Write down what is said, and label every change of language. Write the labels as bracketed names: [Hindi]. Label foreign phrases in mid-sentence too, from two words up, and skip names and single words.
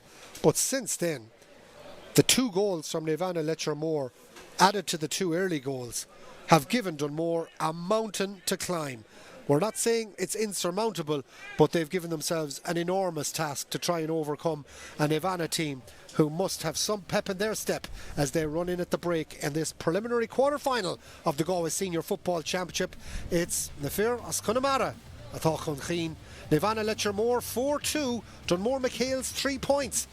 [English] But since then, the 2 goals from Naomh Leitir added to the 2 early goals have given Dunmore a mountain to climb. We're not saying it's insurmountable, but they've given themselves an enormous task to try and overcome a Naomh team who must have some pep in their step as they run in at the break in this preliminary quarter-final of the Galway Senior Football Championship. It's Naomh as Connemara, Atachon Chin, Naomh Leitir 4-2, Dunmore MacHales 3 points.